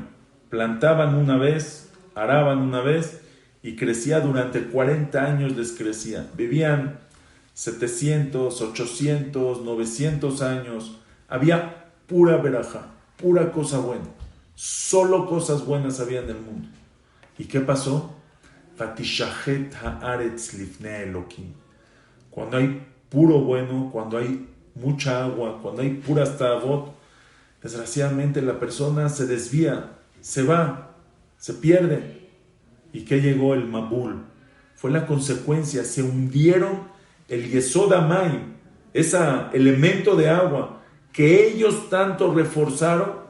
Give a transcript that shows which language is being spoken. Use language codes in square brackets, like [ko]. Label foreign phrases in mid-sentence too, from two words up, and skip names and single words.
[es] Plantaban una vez, araban una vez y crecía durante 40 años, les crecía. Vivían 700, 800, 900 años. Había pura verajá, pura cosa buena. Solo cosas buenas había en el mundo. ¿Y qué pasó? [he] ותשחת הארץ לפני אלקים. [es] Cuando hay puro bueno, cuando hay mucha agua, cuando hay puras ta'avot, desgraciadamente la persona se desvía, se va, se pierde. ¿Y qué llegó el Mabul? Fue la consecuencia, se hundieron el [he] יסוד המים, [es] ese elemento de agua que ellos tanto reforzaron.